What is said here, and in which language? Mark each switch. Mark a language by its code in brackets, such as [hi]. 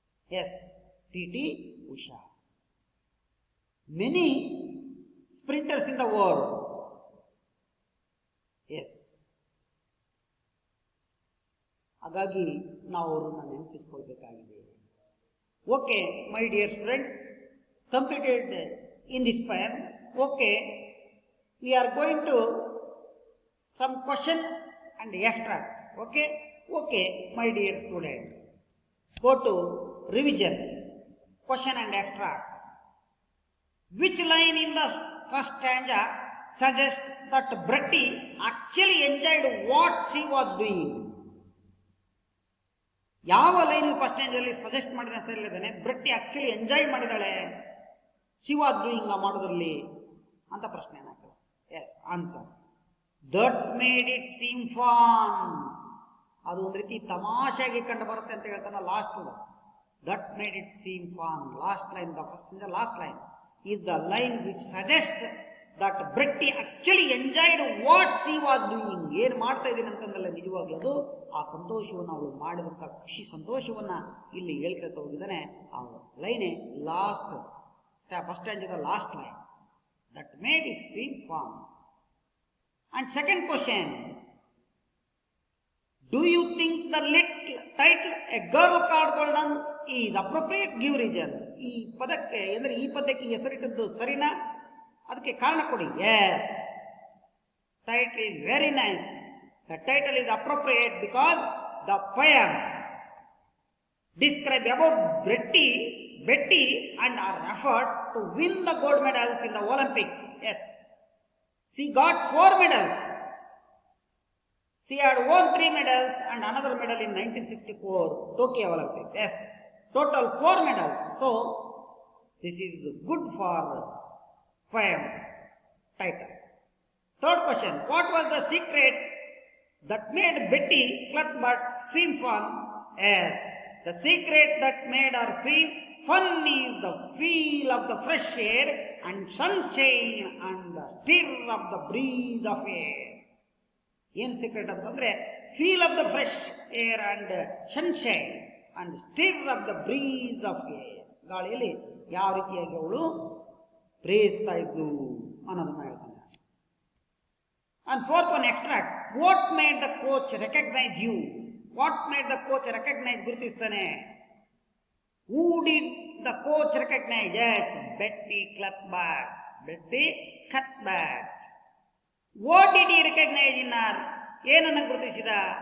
[en] Yes, P T Usha. Many sprinters in the world. [kn] S, ಹಾಗಾಗಿ ನಾವು ಅವರನ್ನು ನೆನಪಿಸ್ಕೊಳ್ಬೇಕಾಗಿದೆ. [en] Okay my dear students, completed in this poem. Okay, We are going to some question and extract. Okay, my dear students, go to revision, question and extracts. Which line in the first stanza suggests that Bretty actually enjoyed what she was doing? [kn] ಯಾವ line first ಸ್ಟ್ಯಾಂಜಲ್ಲಿ suggest ಮಾಡಿದ ಸರಿಯಿದ್ದಾನೆ, ಬ್ರೆಟ್ಟಿ actually enjoy ಮಾಡಿದಾಳೆ [en] she was doing [kn] ಮಾಡೋದ್ರಲ್ಲಿ ಅಂತ ಪ್ರಶ್ನೆ ಏನಾಗ್ತದೆ? [en] Yes, answer that made it seem fun. [kn] ಅದು ಒಂದು ರೀತಿ ತಮಾಷೆಯಾಗಿ ಕಂಡು ಬರುತ್ತೆ ಅಂತ ಹೇಳ್ತಾನೆ last. [en] That made it seem fun, last line, the first ಇಂದ last line is the line which suggest that Bretty actually enjoyed what she was doing. [kn] ಏನು ಮಾಡ್ತಾ ಇದ್ದೀನಿ ಅಂತಂದಲ್ಲ, ನಿಜವಾಗ್ಲೂ ಅದು ಆ ಸಂತೋಷವನ್ನು ಅವಳು ಮಾಡಿದಂಥ ಖುಷಿ ಸಂತೋಷವನ್ನು ಇಲ್ಲಿ ಹೇಳ್ಕೊಳ್ತಾ ಹೋಗಿದ್ದಾನೆ. [en] ಆ ಲೈನೇ last first ಸ್ಟ್ಯಾಂಜದ last line, that made it seem fun. And second question, do you think the title a girl called golden is appropriate? Give reason. [kn] ಈ ಪದಕ್ಕೆ ಅಂದರೆ ಈ ಪದಕ್ಕೆ ಹೆಸರಿಟ್ಟದ್ದು ಸರಿನಾ? ಅದಕ್ಕೆ ಕಾರಣ ಕೊಡಿ. [en] Yes, title is very nice. The title is appropriate because the poem describes about Betty and her effort to win the gold medals in the Olympics. Yes, she got 4 medals. She had won 3 medals and another medal in 1964 Tokyo Olympics. Yes, total 4 medals. So this is good for poem title. Third question, what was the secret that made Betty Cuthbert seem fun? Yes, the secret that made her seem fun is the feel of the fresh air and sunshine and the stir of the breeze of air. ಏನು secret ಅಂತಂದರೆ feel of the fresh air and sunshine and stir of the breeze of air. [kn] ಗಾಳಿಯಲ್ಲಿ ಯಾವ ರೀತಿಯಾಗಿ ಅವಳು ಪ್ರೇಯಿಸ್ತಾ ಇದ್ಲು ಅನ್ನೋದನ್ನು ಹೇಳ್ತಾನೆ. [en] And fourth one, extract. What made the coach recognize you? What made the coach recognize? ಗುರುತಿಸ್ತಾನೆ. Who did the coach recognize? Yes, Betty Cuthbert. Betty Cuthbert. What did he recognize in her? [kn] ಏನನ್ನು ಗುರುತಿಸಿದ?